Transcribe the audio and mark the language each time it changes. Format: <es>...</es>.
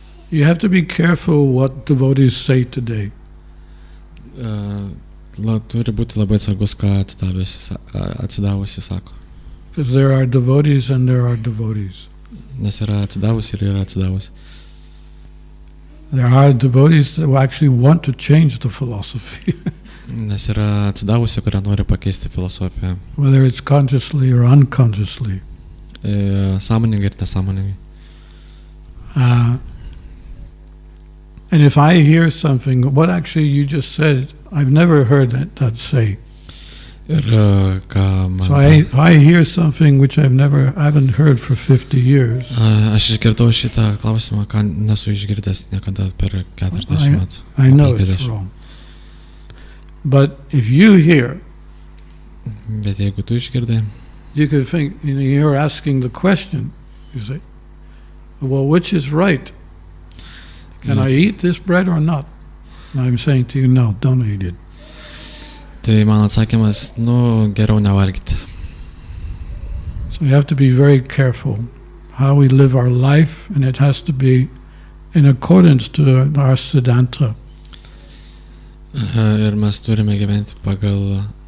<en>You have to be careful what devotees say today.</en> <lt>Turi būti labai atsargus, ką atsidavusi sako.</lt> <en>Because there are devotees and there are devotees.</en> <lt>Nes yra atsidavusi ir yra atsidavusi.</lt> <en>There are devotees that actually want to change the philosophy,</en> <lt>Nes yra atsidavusi, kurie nori pakeisti filosofiją.</lt> <en>whether it's consciously or unconsciously.</en> <lt>Sąmoningai ir nesąmoningai.</lt> <en>And if I hear something, what actually you just said, I've never heard that say.</en> <lt>Ir ką man...</lt> <en>So if I hear something which I haven't heard for 50 years,</en> <lt>Aš išgirdau šitą klausimą, ką nesu išgirdęs niekada per 40 metų.</lt> <en>I know it's 50. wrong. But if you hear,</en> <lt>Bet jeigu tu išgirdai,</lt> <en>you could think, you're asking the question, you say, well, which is right? Can I eat this bread or not? And I'm saying to you, no, don't eat it.</en> <lt>tai mano atsakymas, geriau nevalgyti.</lt> <en>So you have to be very careful how we live our life, and it has to be in accordance to our Siddhanta.</en> <lt>Ir mes turime gyventi pagal...</lt>